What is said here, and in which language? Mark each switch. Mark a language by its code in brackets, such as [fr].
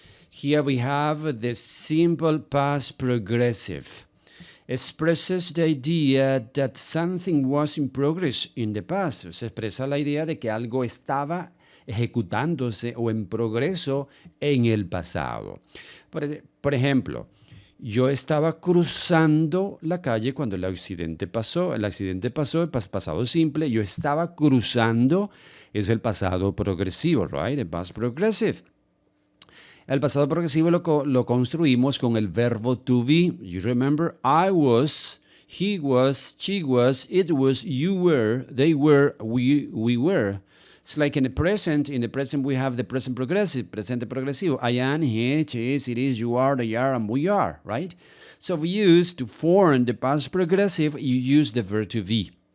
[en] Here we have the simple past progressive. Expresses the idea that something was in progress in the past. [es] Se expresa la idea de que algo estaba ejecutándose o en progreso en el pasado. Por ejemplo, yo estaba cruzando la calle cuando el accidente pasó. El accidente pasó, el pasado simple. Yo estaba cruzando, es el pasado progresivo, [en] right? The past progressive. [es] El pasado progresivo lo construimos con el verbo to be. [en] You remember, I was, he was, she was, it was, you were, they were, we were. It's like in the present. In the present, we have the present progressive, [es] presente progresivo. [en] I am, he, she is, it is, you are, they are, and we are, right? So we use to form the past progressive, you use the verb to be.